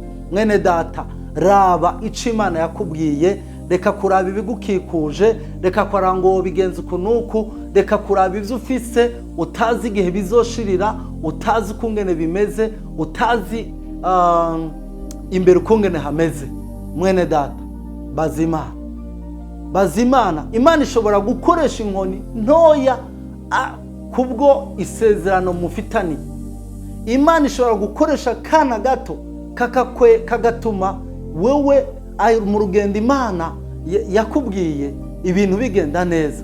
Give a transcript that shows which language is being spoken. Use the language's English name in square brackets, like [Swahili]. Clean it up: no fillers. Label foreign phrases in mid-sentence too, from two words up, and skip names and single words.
[Rundi] Mwene data, raba ico Imana yakubwiye, reka kuraba ibigukikuje, reka kwarango bigenza ukunuku, reka kuraba ivyo ufise utazi igihe bizoshirira, utazi ukungene bimeze, utazi imbere ukungene hameze. Mwene data, bazimana, bazimana. Imana ishobora gukoresha inkoni ntoya kubwo isezerano mufitani. Imana ishobora gukoresha kana gato kagatuma wewe mu rugendo Imana yakubwiye ibintu bigenda neza.